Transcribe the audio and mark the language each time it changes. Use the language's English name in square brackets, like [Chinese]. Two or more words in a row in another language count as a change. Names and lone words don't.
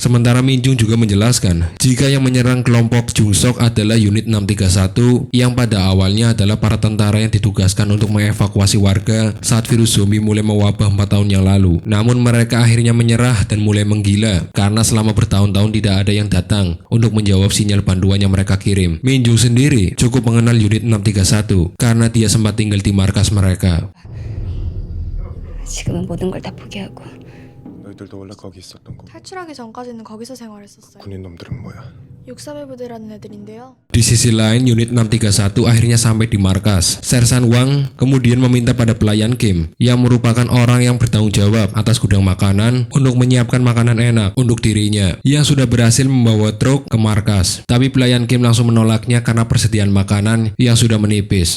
[Indonesian] Sementara Min-jung juga menjelaskan jika yang menyerang kelompok Jung-sok adalah Unit 631 yang pada awalnya adalah para tentara yang ditugaskan untuk mengevakuasi warga saat virus zombie mulai mewabah 4 tahun yang lalu. Namun mereka akhirnya menyerah dan mulai menggila karena selama bertahun-tahun tidak ada yang datang untuk menjawab sinyal bantuan yang mereka kirim. Min-jung sendiri cukup mengenal Unit 631 karena dia sempat tinggal di markas mereka. [Korean] 지금은 모든 걸 다 포기하고 너희들도 원래 거기 있었던 거. 탈출하기 전까지는 거기서 생활했었어요. 군인 놈들은 뭐야? 631 부대라는 애들인데요. [Indonesian] Di sisi lain, Unit 631 akhirnya sampai di markas. Sersan Wang kemudian meminta pada pelayan Kim, yang merupakan orang yang bertanggung jawab atas gudang makanan, untuk menyiapkan makanan enak untuk dirinya, yang sudah berhasil membawa truk ke markas. Tapi pelayan Kim langsung menolaknya karena persediaan makanan yang sudah menipis.